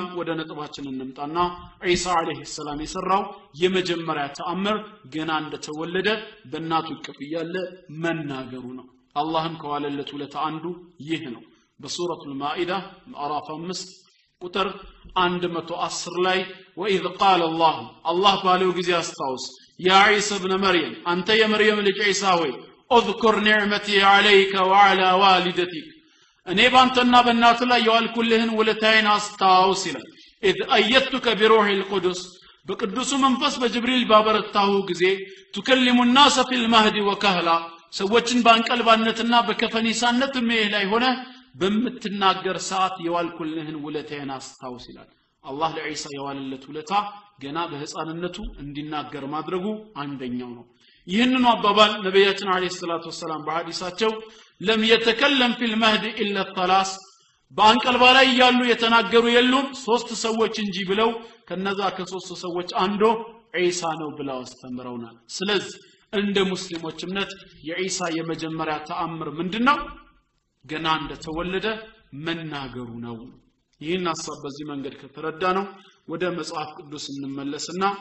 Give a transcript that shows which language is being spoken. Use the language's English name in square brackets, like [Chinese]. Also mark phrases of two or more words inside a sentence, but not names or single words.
[Amharic] ወደ ነጥባችን እንምጣና ኢሳ [Arabic] عليه السلام [Amharic] የሰራው የመጀመሪያ ተአምር ገና እንደተወለደ በእናቱ እቅፍ ያለ መናገሩ ነው አላህም ከዋለለት ውለታ አንዱ ይህ ነው በሱረቱል ማኢዳ ምዕራፍ 5 ቁጥር 110 ላይ [Arabic] وإذ قال الله [Amharic] ባለው ጊዜ አስታውስ ያ [Arabic] عيسى ابن مريم [Amharic] አንተ የመርየም ልጅ ኢሳ ሆይ [Arabic] اذكر نعمتي عليك وعلى والدتك [Amharic] እኔ ባንተና በእናትህ ላይ የዋልኩልህን ውለታዬን አስታውስ ይላል [Arabic] اذ ايدتك بروح القدس [Amharic] በቅዱሱ መንፈስ በጅብሪል ባበረታሁ ጊዜ [Arabic] تكلم الناس في المهد وكهلا [Amharic] ሰዎችን ባንቀልባነትና በከፈኒሳነት ላይ ሆነ በመትናገር ሰዓት የዋልኩልህን ውለታዬን አስታውስ ይላል አላህ ለኢሳ የዋለለት ውለታ ገና በህፃንነቱ እንዲናገር ማድረጉ አንደኛው ነው ይህንን አባባል ነብያችን [Arabic] عليه الصلاة والسلام [Amharic] በሐዲሳቸው [Arabic] لم يتكلم في المهد الا الثلاث [Amharic] በአንቀልባ ላይ ያሉ የተናገሩ የሉም ሶስት ሰዎች እንጂ ብለው ከነዛ ከሶስት ሰዎች አንዱ ኢሳ ነው ብለው አስተምረውናል ስለዚህ እንደ ሙስሊሞች እምነት የኢሳ የመጀመሪያ ተአምር ምንድነው ገና እንደተወለደ መናገሩ ነው ይህን ሐሳብ በዚህ መንገድ ከተረዳ ነው ወደ መጽሐፍ ቅዱስ እንመለስና